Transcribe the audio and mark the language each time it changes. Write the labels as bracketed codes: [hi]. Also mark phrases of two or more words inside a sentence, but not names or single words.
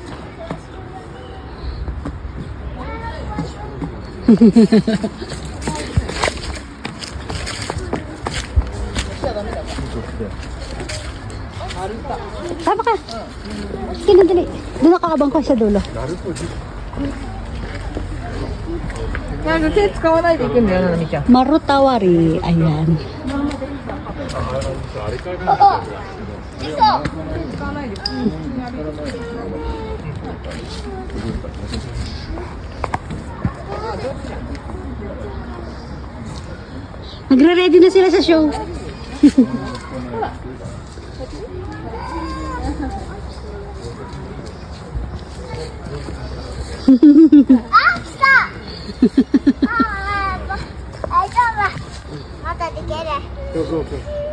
[tl] Tama ka. Sige na, dali. Doon nakaabang ko sa dulo. [ja] なんか手使わないで行くんだよななみちゃん。 [tl] Marutawari. Ayan. Nagre-ready na sila sa show. [ja] そうそうそう。